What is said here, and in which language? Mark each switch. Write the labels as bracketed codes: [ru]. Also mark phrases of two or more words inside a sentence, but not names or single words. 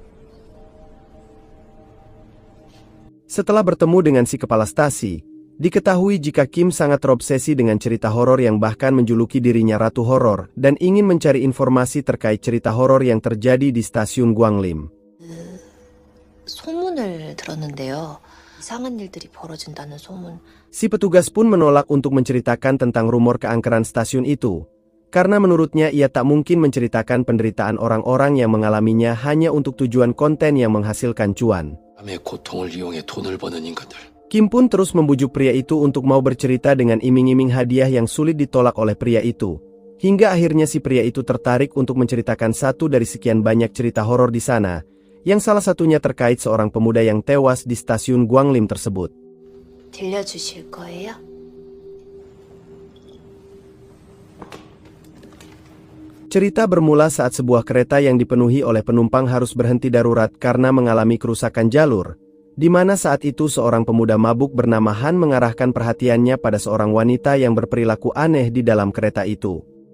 [id] Setelah bertemu dengan si kepala stasi, diketahui jika Kim sangat terobsesi dengan cerita horor yang bahkan menjuluki dirinya ratu horor dan ingin mencari informasi terkait cerita horor yang terjadi di stasiun Gwanglim. [ko] 소문을 들었는데요. 이상한 일들이 벌어진다는 소문. [id] Si petugas pun menolak untuk menceritakan tentang rumor keangkeran stasiun itu, karena menurutnya ia tak mungkin menceritakan penderitaan orang-orang yang mengalaminya hanya untuk tujuan konten yang menghasilkan cuan. Kim pun terus membujuk pria itu untuk mau bercerita dengan iming-iming hadiah yang sulit ditolak oleh pria itu. Hingga akhirnya si pria itu tertarik untuk menceritakan satu dari sekian banyak cerita horor di sana, yang salah satunya terkait seorang pemuda yang tewas di stasiun Gwanglim tersebut. [ko] 들려주실 거예요? [id] Cerita bermula saat sebuah kereta yang dipenuhi oleh penumpang harus berhenti darurat karena mengalami kerusakan jalur, di mana saat itu seorang pemuda mabuk bernama Han mengarahkan perhatiannya pada seorang wanita yang berperilaku aneh di dalam kereta itu.